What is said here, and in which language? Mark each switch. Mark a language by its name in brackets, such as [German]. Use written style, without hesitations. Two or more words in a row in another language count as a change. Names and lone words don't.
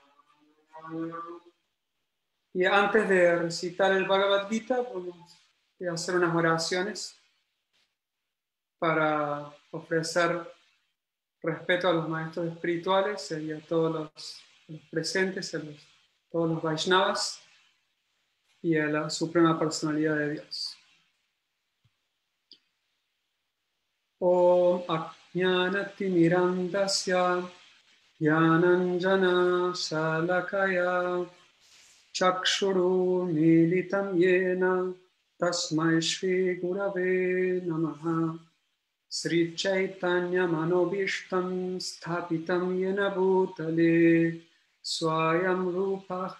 [Spanish] Y antes de recitar el Bhagavad Gita, vamos a hacer unas oraciones para ofrecer respeto a los maestros espirituales y a todos los presentes, todos los Vaishnavas y a la Suprema Personalidad de Dios. [Sanskrit] Om Ajnanatimirandasya Yananjana Shalakaya Chakshuru Militam Yena Tasmai Shri Gurave Namaha Sri Chaitanya Manobishtam Sthapitam Yena Bhutale Swayam Rupa